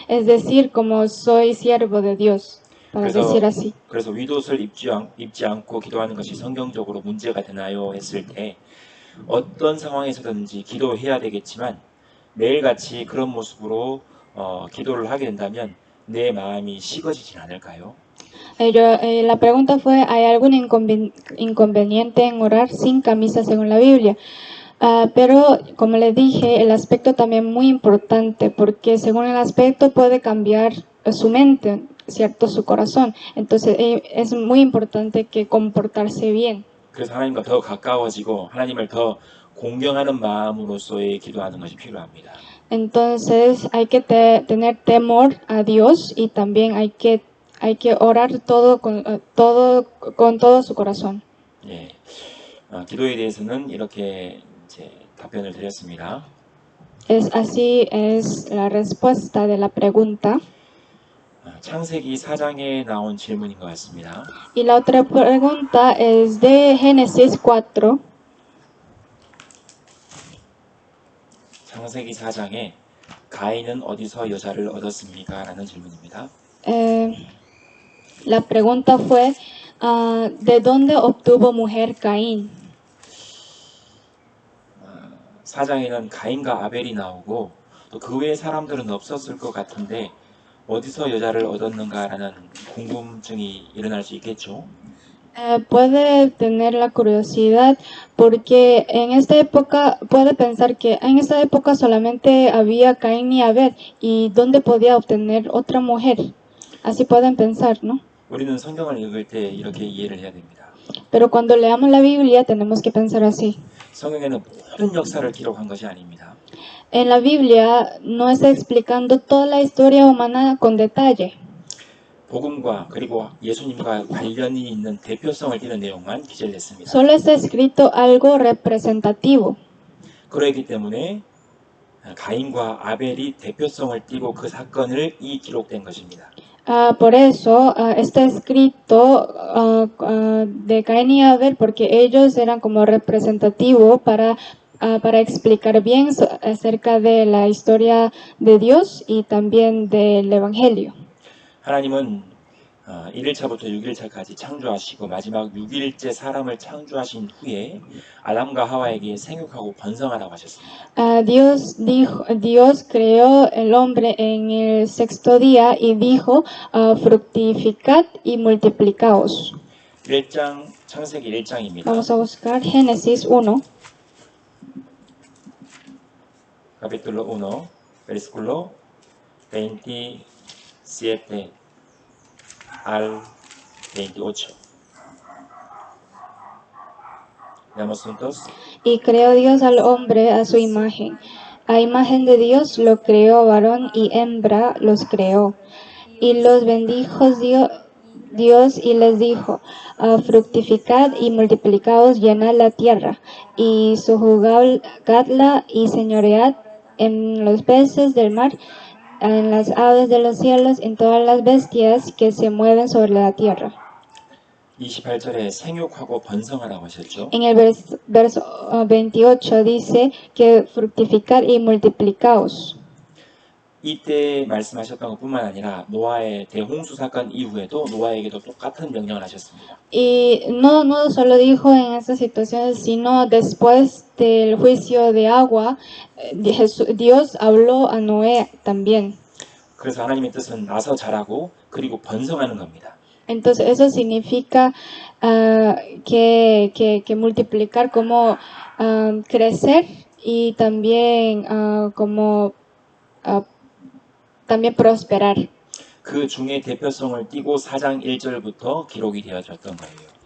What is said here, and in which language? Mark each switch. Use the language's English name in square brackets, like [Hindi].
[Spanish] Es decir, como soy siervo de Dios, para decir así. [Korean] 그래서 윗옷을 입지 않고 기도하는 것이 성경적으로 문제가 되나요? 했을 때 어떤 상황에서든지 기도해야 되겠지만 매일같이 그런 모습으로 기도를 하게 된다면 내 마음이 식어지진 않을까요? [Spanish] La pregunta fue, ¿hay algún inconveniente en orar sin camisa según la Biblia? Pero como le dije, el aspecto también muy importante, porque según el aspecto puede cambiar su mente, ¿cierto? Su corazón. Entonces es muy importante que comportarse bien. [Korean] 그래서 하나님과 더 가까워지고 하나님을 더 공경하는 마음으로서의 기도하는 것이 필요합니다. [Spanish] Entonces hay que tener temor a Dios y también hay que orar con todo su corazón. [Korean] 예, 기도에 대해서는 이렇게 이제 답변을 드렸습니다. [Spanish] Así es la respuesta de la pregunta. [Korean] 창세기 4장에 나온 질문인 것 같습니다. [Spanish] Y la otra pregunta es de Génesis 4. [Korean] 창세기 4장에 가인은 어디서 여자를 얻었습니까? 라는 질문입니다. [Spanish] La pregunta fue, ¿de dónde obtuvo mujer Caín? [Korean] 4장에는 가인과 아벨이 나오고 또 그 외의 사람들은 없었을 것 같은데 어디서 여자를 얻었는가라는 궁금증이 일어날 수 있겠죠. [Spanish] Puede tener la curiosidad porque en esta época, puede pensar que en esta época solamente había Caín y Abel y dónde podía obtener otra mujer. Así pueden pensar, ¿no? [Korean] 우리는 성경을 읽을 때 이렇게 이해를 해야 됩니다. [Spanish] Pero cuando leamos la Biblia tenemos que pensar así. [Korean] 성경에는 모든 역사를 기록한 것이 아닙니다. [Spanish] En la Biblia no está explicando toda la historia humana con detalle. [Korean] 복음과 그리고 예수님과 관련이 있는 대표성을 띠는 내용만 기재를 했습니다. [Spanish] Solo está escrito algo representativo. [Korean] 그렇기 때문에 가인과 아벨이 대표성을 띠고 그 사건을 기록된 것입니다. [Spanish] Por eso está escrito de Caín y Abel, porque ellos eran como representativos para explicar bien acerca de la historia de Dios y también del Evangelio. [Korean] 하나님은 1일차부터 6일차까지 창조하시고 마지막 6일째 사람을 창조하신 후에 아담과 하와에게 생육하고 번성하라고 하셨습니다. [Spanish] Dios creó el hombre en el sexto día y dijo, fructificad y multiplicaos. [Korean] 1장, 창세기 1장입니다. [Spanish] Vamos a buscar Génesis 1. Capítulo 1, versículo 27 al 28. Leamos juntos. Y creó Dios al hombre a su imagen. A imagen de Dios lo creó, varón y hembra los creó. Y los bendijo Dios, Dios y les dijo, fructificad y multiplicaos, llenad la tierra y sojuzgadla y señoread en los peces del mar, en las aves de los cielos, en todas las bestias que se mueven sobre la tierra. [Korean] 28절에 생육하고 번성하라고 하셨죠. [Spanish] En el verso 28 dice que fructificad y multiplicaos. [Korean] 이때 말씀하셨던 것뿐만 아니라 노아의 대홍수 사건 이후에도 노아에게도 똑같은 명령을 하셨습니다. [Spanish] Y no solo dijo en estas situaciones, sino después del juicio de agua, Dios habló a Noé también. [Korean] 그래서 하나님의 뜻은 나서 자라고 그리고 번성하는 겁니다. [Spanish] Entonces eso significa que multiplicar como crecer y también como también prosperar. [Korean] 그 중에 대표성을 띠고 4장 1절부터 기록이 되어졌던 거예요.